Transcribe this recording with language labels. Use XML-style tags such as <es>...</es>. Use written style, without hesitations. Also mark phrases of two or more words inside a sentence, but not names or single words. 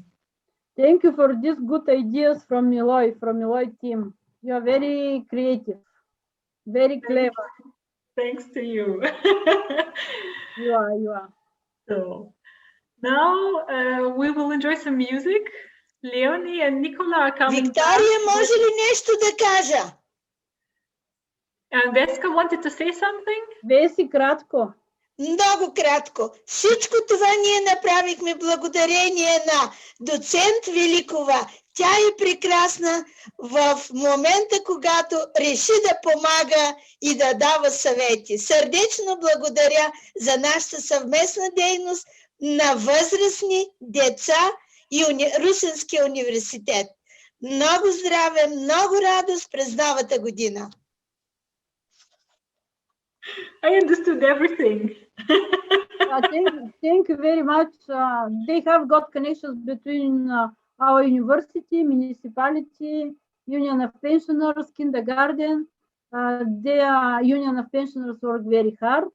<en>Thank you for these good ideas from Eloy team. You are very creative, very clever. Thanks to you. You are. So now we will enjoy some music. Leonie and Nicola are coming.</en> <bg>Виктория, може ли нещо да кажа?</bg> <en>And Veska wanted to say something?</en> <bg>Веси, кратко. Много кратко. Всичко това ние направихме благодарение на доцент Великова. Тя е прекрасна в момента, когато реши да помага и да дава съвети. Сърдечно благодаря за нашата съвместна дейност на възрастни деца и Русенския университет. Много здраве, много радост през новата година.</bg> <en>I understood everything. Thank you very much. They have got connections between our university, municipality, Union of Pensioners, kindergarten. Their Union of Pensioners work very hard.</en>